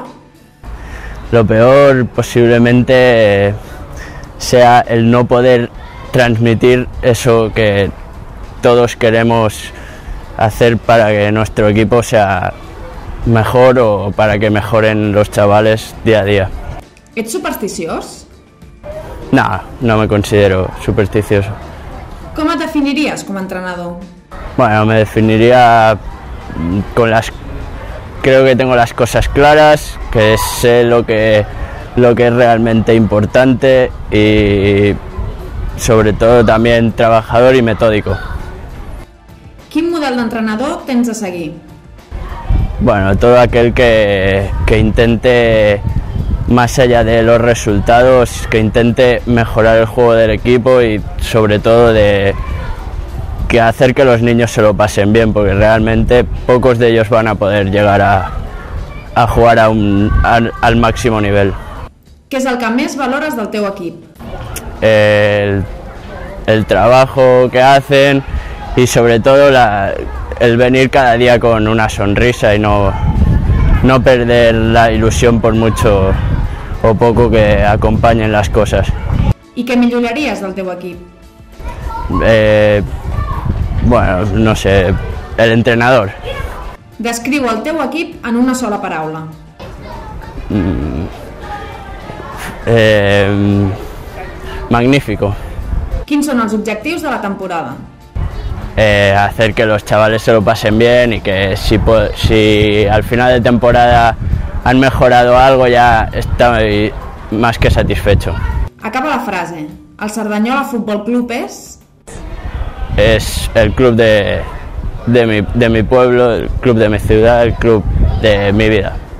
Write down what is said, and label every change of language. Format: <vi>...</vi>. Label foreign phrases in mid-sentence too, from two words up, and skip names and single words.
<es>Lo peor posiblemente sea el no poder transmitir eso que todos queremos hacer para que nuestro equipo sea mejor o para que mejoren los chavales día a día.</es> <ca>Ets supersticiós?</ca> <es>No me considero supersticioso.</es> <ca>Com et definiries com a entrenador?</ca> <es>Bueno, me definiría con creo que tengo las cosas claras, que sé lo que es realmente importante y sobre todo también trabajador y metódico.</es> <ca>Quin model d'entrenador tens de seguir?</ca> <es>Bueno, todo aquel que intente, más allá de los resultados, que intente mejorar el juego del equipo y sobre todo de que hacer que los niños se lo pasen bien, porque realmente pocos de ellos van a poder llegar a jugar al máximo nivel.</es> <ca>Què és el que més valores del teu equip?</ca> <es>El trabajo que hacen y sobre todo el venir cada día con una sonrisa y no perder la ilusión por mucho o poco que acompañen las cosas.</es> <ca>I què milloraries del teu equip?</ca> <es>Bueno, no sé, el entrenador.</es> <ca>Descriu el teu equip en una sola paraula.</ca> <es>Magnífico.</es> <ca>Quins són els objectius de la temporada?</ca> <es>Hacer que los chavales se lo pasen bien y que si al final de temporada han mejorado algo ya estoy más que satisfecho.</es> <ca>Acaba la frase. El Cerdanyola Futbol Club és...</ca> <es>Es el club de mi pueblo, el club de mi ciudad, el club de mi vida.</es>